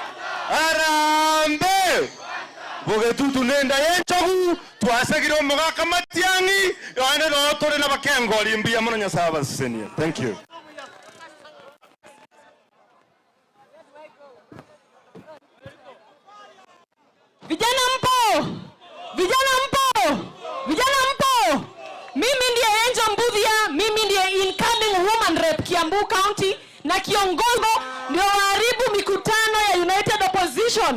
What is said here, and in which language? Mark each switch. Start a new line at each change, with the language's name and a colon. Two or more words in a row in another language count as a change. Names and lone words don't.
Gusii: arambe boge tutu nenda yenchogu twasegiro mugaka Matiang'i ane no tore na bakengori mbia muno nyasaba senia.
English: Thank you.
Swahili: Vijana mpo! Vijana mpo! Vijana mpo! Mimi ndiye Angel Mbuthia, mimi ndiye
English: incoming woman rep
Swahili: Kiambu County na kiongozi ndio waharibu mikutano ya United Opposition.